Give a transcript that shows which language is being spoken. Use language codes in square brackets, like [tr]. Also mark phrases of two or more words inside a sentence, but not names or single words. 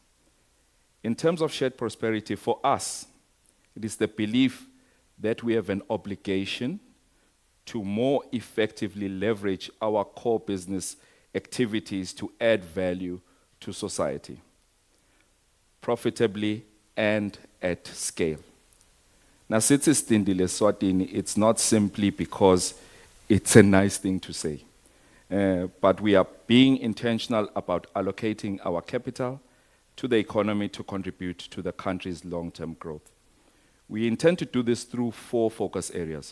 [en] In terms of shared prosperity, for us, it is the belief that we have an obligation to more effectively leverage our core business activities to add value to society, profitably and at scale. Now, [ss] sithi sitindile Eswatini, [en] it's not simply because it's a nice thing to say, but we are being intentional about allocating our capital to the economy to contribute to the country's long-term growth. We intend to do this through 4 focus areas.